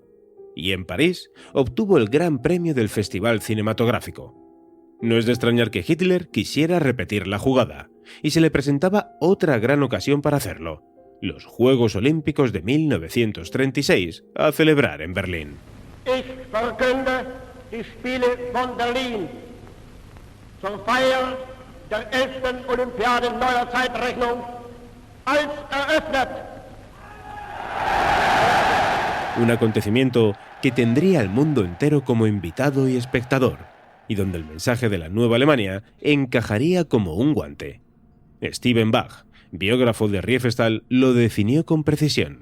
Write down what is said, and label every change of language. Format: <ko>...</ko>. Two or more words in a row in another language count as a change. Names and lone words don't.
<es>Y en París obtuvo el Gran Premio del Festival Cinematográfico. No es de extrañar que Hitler quisiera repetir la jugada, y se le presentaba otra gran ocasión para hacerlo: los Juegos Olímpicos de 1936, a celebrar en Berlín.</es> <de>Ich verkünde die Spiele von Berlin zur Feier der 11. Olympiade neuer Zeitrechnung als eröffnet.</de> <es>Un acontecimiento que tendría al mundo entero como invitado y espectador, y donde el mensaje de la nueva Alemania encajaría como un guante. Steven Bach, biógrafo de Riefenstahl, lo definió con precisión.</es>